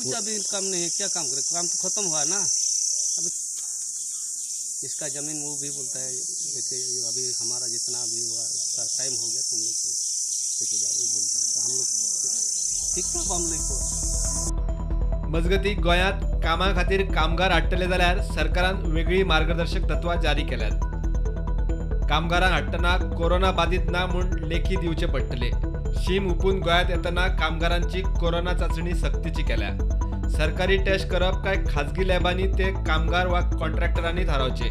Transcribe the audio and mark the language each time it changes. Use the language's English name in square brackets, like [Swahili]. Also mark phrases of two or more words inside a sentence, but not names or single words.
[Hindi] कुछ अभी काम नहीं है, क्या काम करे, काम तो खत्म हुआ ना। अभी इसका जमीन वो भी बोलता है देखिए अभी हमारा जितना भी हुआ उसका टाइम हो गया, तुम लोग लेके जाओ, वो बोलता है। तो हम लोग ठीक था, हम लोग [Konkani] मजगती गोंयांत कामा खातीर कामगार हाडटले जाल्यार सरकारान वेगळी मार्गदर्शक तत्वां जारी केल्यात। कामगारांक हाडटना कोरोना बाधित ना म्हूण लेखी दिवचे पडटले। शीम हुपून गोंयांत येतना कामगारांची कोरोना चाचणी सक्तीची केल्या। सरकारी टेस्ट करप काय खाजगी लॅबांनी ते कामगार वा कॉन्ट्रॅक्टरांनी थारावचे।